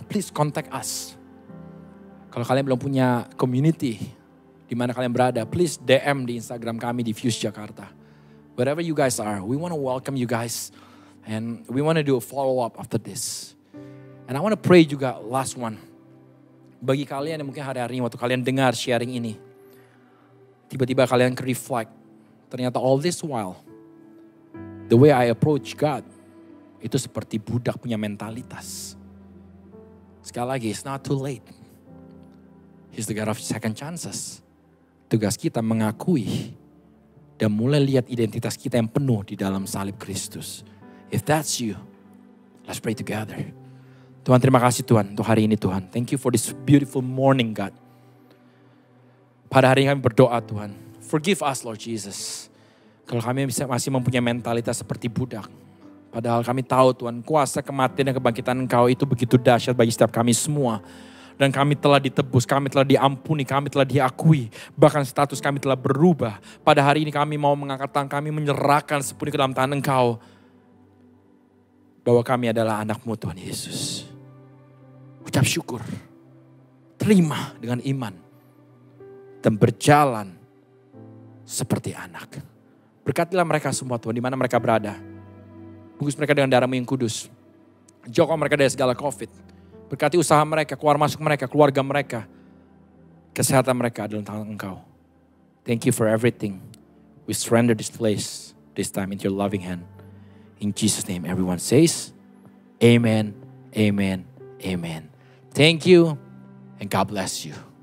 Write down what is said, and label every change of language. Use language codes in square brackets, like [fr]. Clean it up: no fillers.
[en] Please contact us. [id] Kalau kalian belum punya community di mana kalian berada, [en] please DM [id] di Instagram kami di Fuse Jakarta. [en] Wherever you guys are, we want to welcome you guys. And we want to do a follow-up after this. And I want to pray juga last one. [id] Bagi kalian yang mungkin hari-hari ini waktu kalian dengar sharing ini. Tiba-tiba kalian [en] reflect. [id] Ternyata [en] all this while, the way I approach God, [id] itu seperti budak punya mentalitas. Sekali lagi, [en] it's not too late. He's the God of second chances. [id] Tugas kita mengakui dan mulai lihat identitas kita yang penuh di dalam salib Kristus. [en] If that's you, let's pray together. [id] Tuhan, terima kasih Tuhan untuk hari ini Tuhan. [en] Thank you for this beautiful morning God. [id] Pada hari ini kami berdoa Tuhan. [en] Forgive us Lord Jesus. [id] Kalau kami masih mempunyai mentalitas seperti budak. Padahal kami tahu Tuhan kuasa kematian dan kebangkitan Engkau itu begitu dahsyat bagi setiap kami semua. Dan kami telah ditebus, kami telah diampuni, kami telah diakui. Bahkan status kami telah berubah. Pada hari ini kami mau mengangkat tangan kami menyerahkan sepenuhnya ke dalam tangan Engkau. Bahwa kami adalah anak-Mu Tuhan Yesus. Ucap syukur. Terima dengan iman. Dan berjalan seperti anak. Berkatilah mereka semua Tuhan di mana mereka berada. Bungkus mereka dengan darah-Mu yang kudus. Jauhkan mereka dari segala COVID. Berkati usaha mereka, keluar masuk mereka, keluarga mereka. Kesehatan mereka adalah tangan Engkau. [en] Thank you for everything. We surrender this place, this time into your loving hand. In Jesus' name everyone says, Amen, Amen, Amen. Thank you and God bless you.